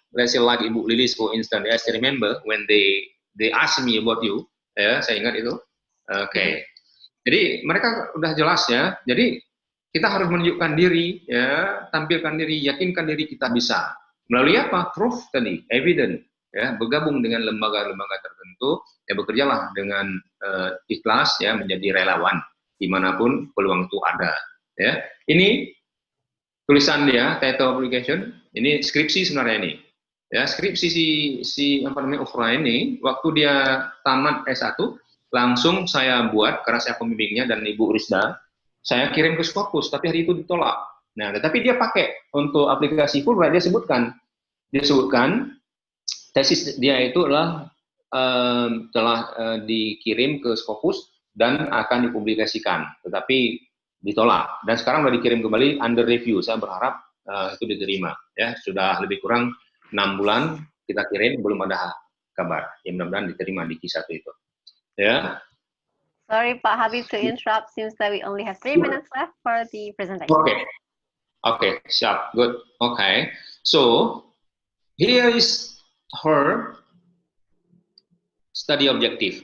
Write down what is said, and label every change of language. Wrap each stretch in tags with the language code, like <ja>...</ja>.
<en>Let's say like Ibu Lilis for instance, I still remember when they asked me about you, ya,</en> <id>saya ingat itu. Oke. Jadi mereka udah jelas, ya. Jadi kita harus menunjukkan diri, ya, tampilkan diri, yakinkan diri kita bisa. Melalui apa? Proof tadi, evidence, ya, bergabung dengan lembaga-lembaga tertentu, ya, bekerjalah dengan ikhlas, ya, menjadi relawan dimanapun peluang itu ada, ya. Ini tulisan dia, title publication, ini skripsi sebenarnya ini. Ya, skripsi si Ufra ini, waktu dia tamat S1, langsung saya buat, karena saya pembimbingnya dan Ibu Rizda, saya kirim ke Scopus, tapi hari itu ditolak. Nah, tetapi dia pakai untuk aplikasi Fulbright, dia sebutkan tesis dia itu adalah telah dikirim ke Scopus dan akan dipublikasikan, tetapi ditolak. Dan sekarang sudah dikirim kembali</id> <en>under review.</en> <id>Saya berharap itu diterima. Ya, sudah lebih kurang 6 bulan kita kirim, belum ada kabar. Ya, mudah-mudahan diterima di Q1 itu. Ya.</id> <en>Sorry Pak Habib to interrupt, seems that we only have 3 minutes left for the presentation.</en> <id>Oke, siap, good. Oke.</id> <en>So here is her study objective.</en>